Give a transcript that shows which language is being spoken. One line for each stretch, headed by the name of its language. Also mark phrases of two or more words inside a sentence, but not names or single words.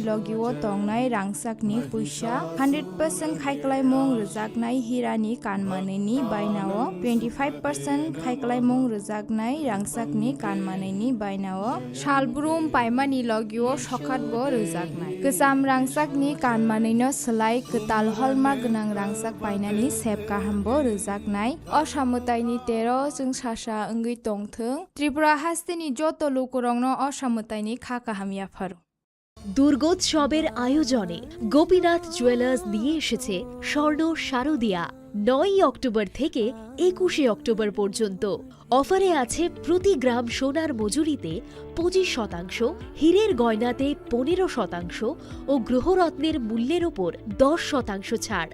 Kok Borok: लगिव दंनाय रांसाकनि फैसा 100% खायखालायमुं रोजागनाय हिरानि कानमानैनि बायनाव 25% खायखालायमुं रोजाग रांसाकनि कानमानैनि बायनाव सालब्रुम पायमानि लगिव सखातबो रोजागनाय गोजाम रांसाकनि कानमानैनो सोलाय गोताल हलमार्क गोनां रांसाक बायनानि सेब गाहामबो रोजागनाय असामुताइनि 13 जों सासा ओंगै दंथों त्रिपुरा हास्तिनि जत लोकरंनो असामुताइनि खाकाहामियाफार।
Bangla: দুর্গোৎসবের আয়োজনে গোপীনাথ জুয়েলার্স নিয়ে এসেছে স্বর্ণ শারদীয়া 9 অক্টোবর থেকে 21 অক্টোবর পর্যন্ত। অফারে আছে প্রতি গ্রাম সোনার মজুরিতে 25%, হীরের গয়নাতে 15% ও গ্রহরত্নের মূল্যের ওপর 10% ছাড়।